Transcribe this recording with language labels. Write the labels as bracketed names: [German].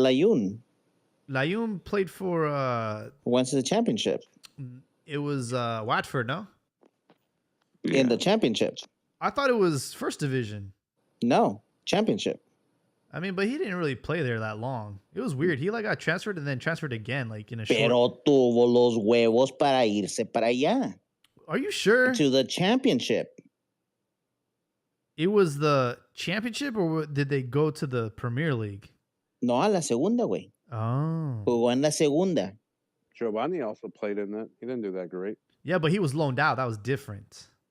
[English] Layun played for went to the championship. It was Watford, no? In the championship. I thought it was first division. No, championship. I mean, but he didn't really play there that long. It was weird. He got transferred and then transferred again, in a short. [Spanish] Pero tuvo los huevos para irse para allá. [English] Are you sure? To the championship. It was the championship, or did they go to the Premier League? [Spanish] No, a la segunda, güey. [English] Oh. [Spanish] Jugó en la segunda. [English] Giovanni also played in that. He didn't do that great. Yeah, but he was loaned out. That was different.